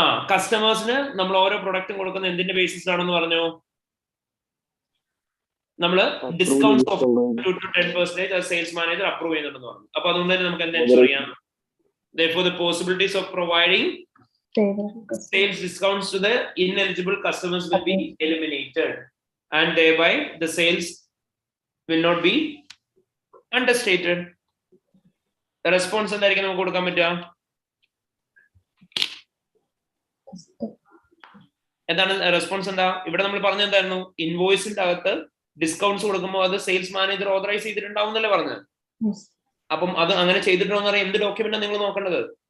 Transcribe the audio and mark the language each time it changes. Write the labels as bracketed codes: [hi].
[ml] കസ്റ്റമേഴ്സിന് നമ്മൾ ഓരോ പ്രൊഡക്റ്റും കൊടുക്കുന്ന എന്തിന്റെ ബേസിസിലാണെന്ന് പറഞ്ഞു? നമ്മള് discount of 2 to 10% sales manager approve ചെയ്യുന്നുണ്ടെന്ന് പറഞ്ഞു. അപ്പൊ അതുകൊണ്ട് തന്നെ നമുക്ക് എന്താ ചെയ്യാം? [en] Therefore, the possibilities of providing sales discounts to the ineligible customers will be eliminated, and thereby the sales will not be understated. The response [ml] എന്തായിരിക്കും നമുക്ക് കൊടുക്കാൻ പറ്റുക? എന്താണ് റെസ്പോൺസ്? എന്താ ഇവിടെ നമ്മൾ പറഞ്ഞത്? എന്തായിരുന്നു? ഇൻവോയ്സിന്റെ അകത്ത് ഡിസ്കൗണ്ട്സ് കൊടുക്കുമ്പോൾ അത് സെയിൽസ് മാനേജർ ഓതറൈസ് ചെയ്തിട്ടുണ്ടാവും എന്നല്ലേ പറഞ്ഞത്? അപ്പം അത് അങ്ങനെ ചെയ്തിട്ടുണ്ടോ എന്ന് പറയാൻ എന്ത് ഡോക്യുമെന്റ് നിങ്ങൾ നോക്കേണ്ടത്?